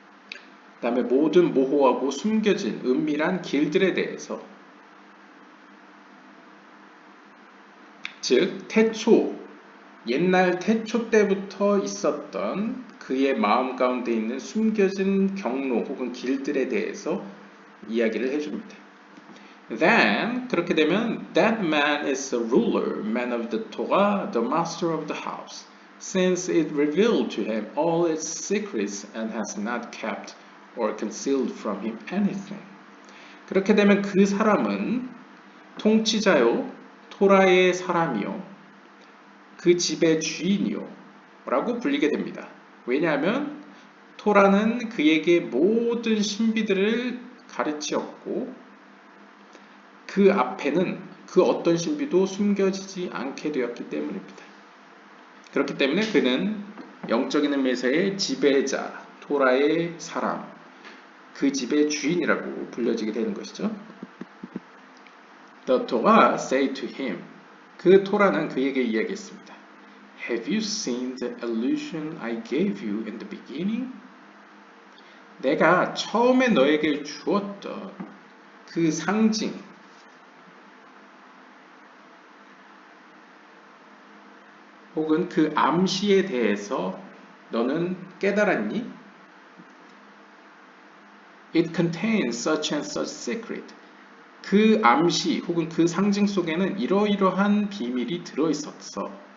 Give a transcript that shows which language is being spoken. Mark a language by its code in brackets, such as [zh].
[ko] 그 다음에 모든 모호하고 숨겨진 은밀한 길들에 대해서, 즉 옛날 태초 때부터 있었던 그의 마음 가운데 있는 숨겨진 경로 혹은 길들에 대해서 이야기를 해줍니다. [en] Then [ko] 그렇게 되면 [en] that man is the ruler, man of the Torah, the master of the house, since it revealed to him all its secrets and has not kept or concealed from him anything. [ko] 그렇게 되면 그 사람은 통치자요, 토라의 사람이요, 그 집의 주인이요 라고 불리게 됩니다. 왜냐하면 토라는 그에게 모든 신비들을 가르치었고 그 앞에는 그 어떤 신비도 숨겨지지 않게 되었기 때문입니다. 그렇기 때문에 그는 영적인 의미에서의 지배자, 토라의 사람, 그 집의 주인이라고 불려지게 되는 것이죠. [en] The Torah said to him, [ko] 그 토라는 그에게 이야기했습니다. [en] Have you seen the illusion I gave you in the beginning? [ko] 내가 처음에 너에게 주었던 그 상징, 혹은 그 암시에 대해서 너는 깨달았니? [en] It contains such and such secret. [ko] 그 암시 혹은 그 상징 속에는 이러이러한 비밀이 들어있었어.